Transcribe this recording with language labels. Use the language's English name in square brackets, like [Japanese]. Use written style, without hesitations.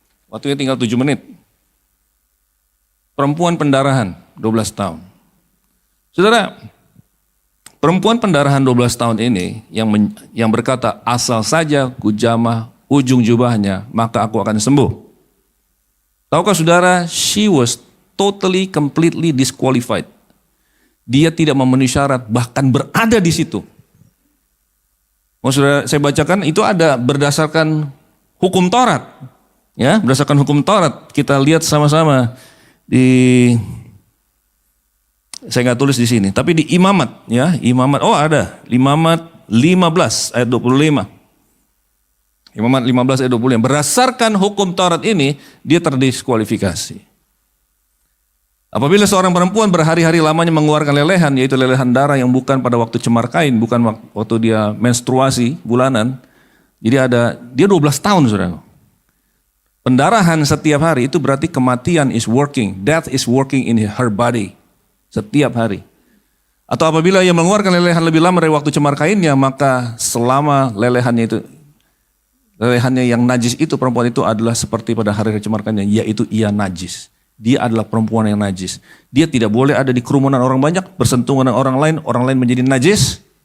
[Indonesian] Waktunya tinggal 7 menit. Perempuan pendarahan, 12 tahun. Saudara, perempuan pendarahan 12 tahun ini yang berkata, asal saja ku jamah ujung jubahnya, maka aku akan sembuh. Tahukah saudara, [English] she was totally, completely disqualified. [Indonesian] Dia tidak memenuhi syarat, bahkan berada di situ. Mau saudara saya bacakan, itu ada berdasarkan hukum Taurat. Ya, berdasarkan hukum Taurat. Kita lihat sama-sama di, saya nggak tulis di sini, tapi di Imamat. Ya, Imamat, ada, Imamat 15 ayat 25. Imamat 15 ayat 25. Berdasarkan hukum Taurat ini, dia terdiskualifikasi. Apabila seorang perempuan berhari-hari lamanya mengeluarkan lelehan, yaitu lelehan darah yang bukan pada waktu cemar kain, bukan waktu dia menstruasi bulanan. Jadi dia 12 tahun, saudara. Pendarahan setiap hari itu berarti kematian [English] is working. Death is working in her body. [Indonesian] Setiap hari. Atau apabila ia mengeluarkan lelehan lebih lama dari waktu cemar kainnya, maka selama lelehannya yang najis itu, perempuan itu adalah seperti pada hari cemarkannya, yaitu ia najis. Dia adalah perempuan yang najis. Dia tidak boleh ada di kerumunan orang banyak, bersentuhan dengan orang lain menjadi najis.